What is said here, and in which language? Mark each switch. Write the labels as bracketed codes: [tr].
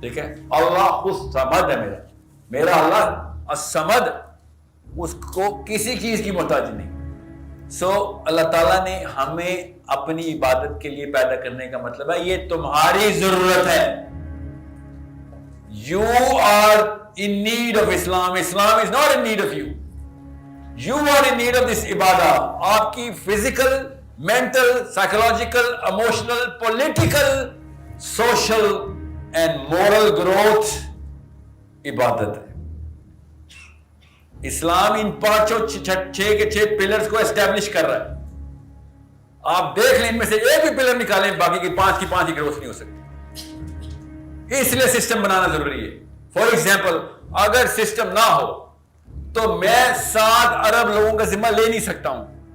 [ur] ٹھیک ہے, اللہ الصمد ہے میرا اللہ الصمد, اس کو کسی چیز کی محتاج نہیں. سو اللہ تعالیٰ نے ہمیں اپنی عبادت کے لیے پیدا کرنے کا مطلب ہے یہ تمہاری ضرورت ہے. [en] You are in need of Islam. Islam is not in need of you. You are in need of this ibadah. [ur] آپ کی [en] physical, mental, psychological, emotional, political, social and moral growth [ur] عبادت ہے. اسلام ان پانچوں چھ کے چھ پلرز کو اسٹیبلش کر رہا ہے. آپ دیکھ لیں ان میں سے ایک بھی پلر نکالیں باقی کی پانچ کی گروتھ نہیں ہو سکتی. اس لیے سسٹم بنانا ضروری ہے. [en] for example [ur] اگر سسٹم نہ ہو تو میں 7 ارب لوگوں کا ذمہ لے نہیں سکتا ہوں.